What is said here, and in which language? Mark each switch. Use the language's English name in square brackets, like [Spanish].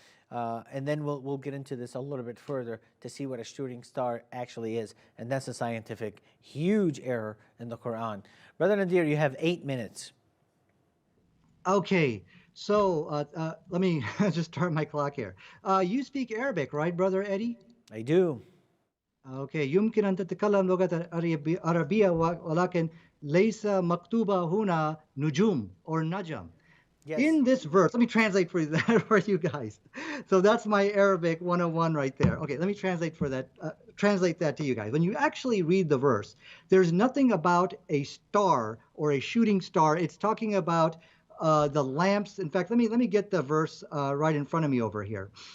[English] And then we'll get into this a little bit further to see what a shooting star actually is. And that's a scientific huge error in the Quran. Brother Nadir, you have 8 minutes. Okay, so let me just start my clock here. You speak Arabic, right, Brother Eddie? I do. Okay, [Arabic] يمكن أن تتكلم لغة عربية ولكن ليس مكتوبة هنا نجوم or najam. [English] Yes. In this verse, let me translate for that for you guys. So that's my Arabic 101 right there. Okay, let me translate for that. Translate that to you guys. When you actually read the verse, there's nothing about a star or a shooting star. It's talking about the lamps. In fact, let me get the verse right in front of me over here.